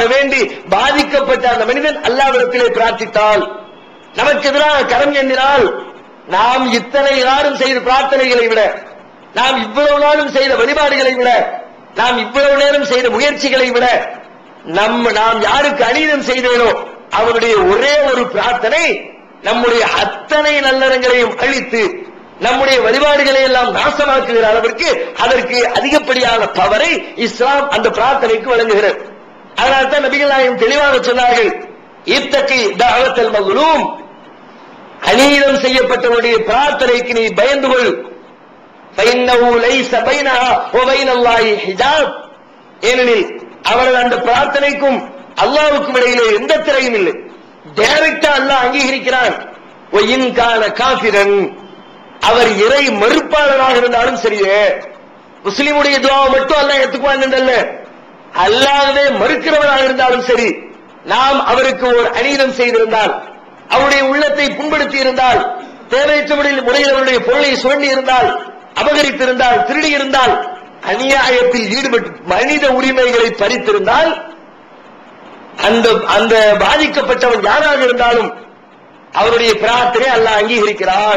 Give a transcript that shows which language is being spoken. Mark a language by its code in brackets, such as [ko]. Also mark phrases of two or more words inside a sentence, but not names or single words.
[ta] வேண்டி பாதிக்கப்பட்ட அந்த மனிதன் அல்லாஹ்விடத்திலே பிரார்த்தித்தால், நமக்கு எதிராக கரம் எண்ணினால், நாம் இத்தனை நாளும் செய்த பிரார்த்தனைகளை விட, நாம் இவ்வளவு நாளும் செய்த வழிபாடுகளை விட, நாம் இவ்வளவு நேரம் செய்த முயற்சிகளை விட, நாம் யாருக்கு அநீதம் செய்தேனோ அவருடைய ஒரே ஒரு பிரார்த்தனை நம்முடைய அத்தனை நல்லறங்களையும் அழித்து நம்முடைய வழிபாடுகளை எல்லாம் நாசமாக்குகிற அளவிற்கு அதற்கு அதிகப்படியான பவரை இஸ்லாம் அந்த பிரார்த்தனைக்கு வழங்குகிறது. அதனால்தான் நபிகள் நாயகம் தெளிவாக சொன்னார்கள், [ar] اتق دعوة المظلوم, [ta] அநீதம் செய்யப்பட்டவருடைய பிரார்த்தனைக்கு நீ பயந்து கொள். [ar] فإنه ليس بينها وبين الله حجاب, [ta] ஏனெனில் அவரது அந்த பிரார்த்தனைக்கும் அல்லாஹ்வுக்கும் இடையிலே எந்த திரையும் இல்லை. டைரக்டா அல்லாஹ் அங்கீகரிக்கிறான். [ar] وإن كان كافرا, [ta] அவர் இறை மறுப்பாளராக இருந்தாலும் சரியே, முஸ்லிமுடைய துஆவை மட்டும் அல்லாஹ் ஏத்துக்குவான் என்றல்ல, அல்லாஹ்வே மறுக்கிறவராக இருந்தாலும் சரி, நாம் அவருக்கு ஒரு அநீதம் செய்திருந்தால், அவருடைய உள்ளத்தை புண்படுத்தி இருந்தால், தேவையற்ற முறையில் அவருடைய பொருளை சுரண்டி இருந்தால், அபகரித்திருந்தால், திருடி இருந்தால், அநியாயத்தில் ஈடுபட்டு மனித உரிமைகளை பறித்திருந்தால், அந்த பாதிக்கப்பட்டவன் யாராக இருந்தாலும் அவருடைய பிரார்த்தனை அல்லாஹ் அங்கீகரிக்கிறான்.